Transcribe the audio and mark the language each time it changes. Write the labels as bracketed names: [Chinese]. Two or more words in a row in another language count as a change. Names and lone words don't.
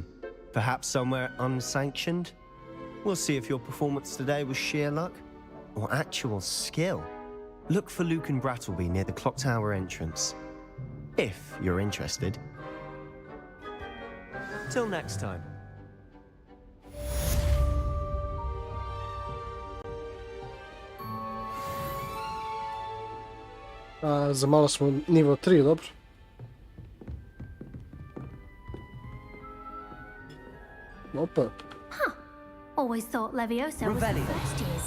[English] Perhaps somewhere unsanctioned? We'll see if your performance today was sheer luck, or actual skill. Look for Luke and Brattleby near the clock tower entrance. If you're interested. Till next time. [Slovenian] Za malo smo nivo 3, dobro. Opa. Huh. [English] Always thought Leviosa was for first years.